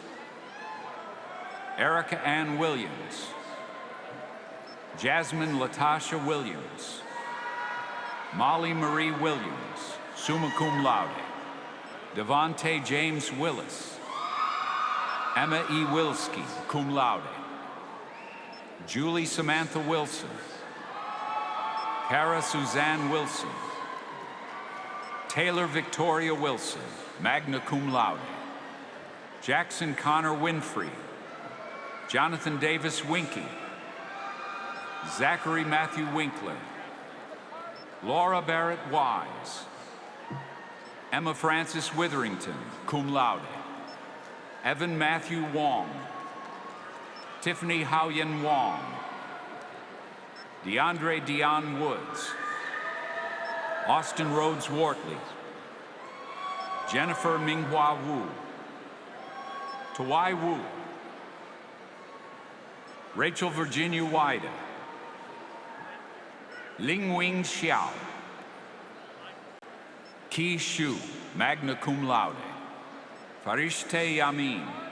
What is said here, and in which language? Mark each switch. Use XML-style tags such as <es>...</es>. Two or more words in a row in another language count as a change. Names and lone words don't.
<en>Erica Ann Williams. Jasmine Latasha Williams. Molly Marie Williams,</en> <la>summa cum laude.</la> <en>Devontae James Willis. Emma E. Wilski,</en> <la>cum laude.</la> <en>Julie Samantha Wilson. Kara Suzanne Wilson. Taylor Victoria Wilson,</en> <la>magna cum laude.</la> <en>Jackson Connor Winfrey. Jonathan Davis Winky. Zachary Matthew Winkler, Laura Barrett Wise, Emma Frances Witherington,</en> <la>cum laude,</la> <en>Evan Matthew Wong, Tiffany Hao-Yen Wong, DeAndre Dion Woods, Austin Rhodes Wortley, Jennifer Minghua Wu, Tawai Wu, Rachel Virginia Wida, Ling Wing Xiao, Qi Shu,</en> <la>magna cum laude,</la> <en>Farishte Yamin,</en>